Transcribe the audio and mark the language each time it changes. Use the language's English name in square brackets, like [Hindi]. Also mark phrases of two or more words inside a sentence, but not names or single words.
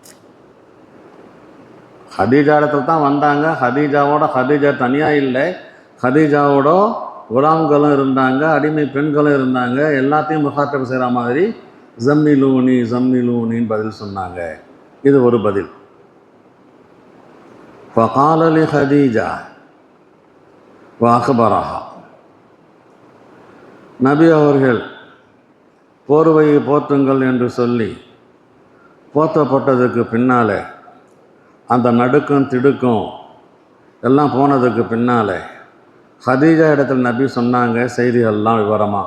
[Tamil] ஹதீஜா இடத்துல தான் வந்தாங்க. ஹதீஜா தனியாக இல்லை, ஹதீஜாவோட குலாம்களும் இருந்தாங்க, அடிமை பெண்களும் இருந்தாங்க. எல்லாத்தையும் முகாத்தப் செய்கிற மாதிரி ஜம்மிலூனி ஜம்மிலூனின்னு பதில் சொன்னாங்க. இது ஒரு பதில். [Arabic] فقال لخديجة وأخبرها. [Tamil] நபி அவர்கள் போர்வையை போற்றுங்கள் என்று சொல்லி போற்றப்பட்டதுக்கு பின்னால், அந்த நடுக்கம் திடுக்கம் எல்லாம் போனதுக்கு பின்னால் ஹதீஜா இடத்துல நபி சொன்னாங்க செய்திகள்லாம் விவரமாக.